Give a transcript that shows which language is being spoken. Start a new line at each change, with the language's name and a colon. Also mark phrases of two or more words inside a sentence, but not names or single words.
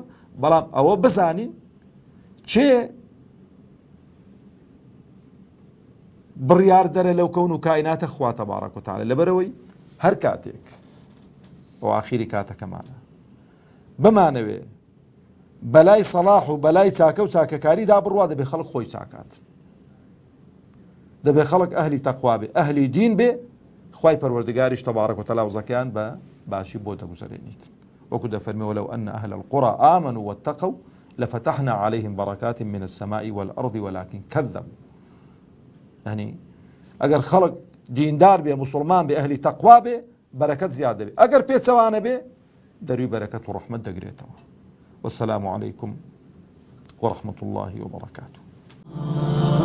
Central Kurdish: بەڵام ئەوە بزانین چێ بڕیار دەرە لەو کەون و کائیناتە خوا
Arabic: تەبارەک و تەعالە
Central Kurdish: لەبەرەوەی هەر کاتێک بۆ ئاخیری کاتەکەمانە بمانەوێ بەلای سەلاح و بەلای چاکە و چاکەکاریدا بڕوا دەبێ خەڵک خۆی چاکات دەبێ خەڵک ئەهلی تەقوا بێ ئەهلی دین بێ خوای پەروەردگاریش
Arabic: تەبارەک و تەعالە
Central Kurdish: وزەکەیان بە باشی بۆ دەگوزارێنیت وەکو دەفەرمێ
Arabic: ولو أن أهل القرى آمنوا واتقوا لفتحنا عليهم بركات من السماء والأرض ولكن كذبوا.
Central Kurdish: يعني ئەگەر خەڵک دیندار بێ مسلمان بێ ئەهلی تەقوا بێ بەرەکەت زیاد دەبێ ئەگەر پێچەوانە بێ دەروی بەرەکەت و ڕەحمەت دەگرێتەوە.
Arabic: والسلام عليكم ورحمة الله وبركاته.